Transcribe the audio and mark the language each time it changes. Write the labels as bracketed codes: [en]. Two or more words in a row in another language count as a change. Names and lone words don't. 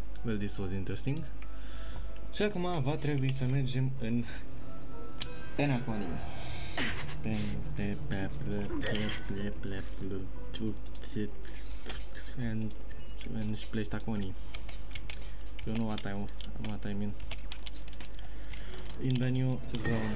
[en] Well, this was interesting. [ro] Și acum va trebui să mergem în Penacony. [en] And place Tacony. You know what I mean. In the new zone.